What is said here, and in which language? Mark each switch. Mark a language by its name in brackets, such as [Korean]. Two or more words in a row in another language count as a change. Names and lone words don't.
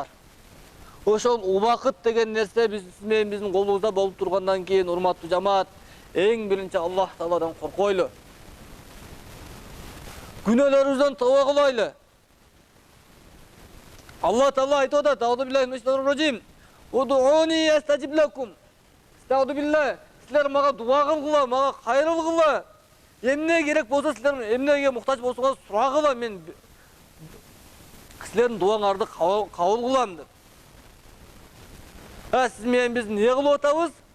[Kyrgyz] Ошол убакыт деген нерсе сиз менен биздин колубузда болуп тургандан кийин, урматтуу жамаат, эң биринчи Аллах Тааладан коркойлу. Күнөөлөрүбүздөн тооба кылайлы. Аллах Таала айтып атат: [Arabic] "أعوذ بالله من الشيطان الرجيم. ادعوني أستجب لكم." أستغفر بالله. [Kyrgyz] Силер мага дуа кылгыла, мага кайрыл кыла. Эмне керек болсо, силер эмнеге муктаж болсоңуз сурагыла, мен силердин дуаңарды кабыл кылам деп. Сиз менен биз эмне кылып атабыз?